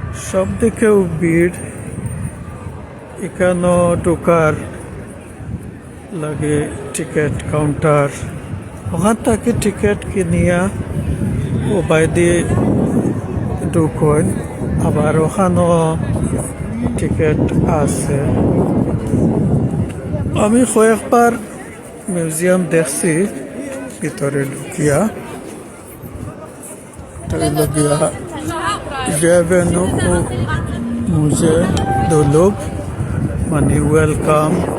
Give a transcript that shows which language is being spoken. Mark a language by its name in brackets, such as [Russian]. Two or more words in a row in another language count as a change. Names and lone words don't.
[Bangla] সব দিকেও ভিড়, এখানেও ঢোকার লাগে [English] ticket counter, [Bangla] ওখান থেকে টিকিট কিনিয়া ও বাইরে ঢুকোয়, আবার ওখানেও টিকিট আছে। আমি কয়েকবার মিউজিয়াম দেখছি ভিতরে ঢুকিয়া, [French] bienvenue au musée de l'Aube, [Bangla] মানে ওয়েলকাম।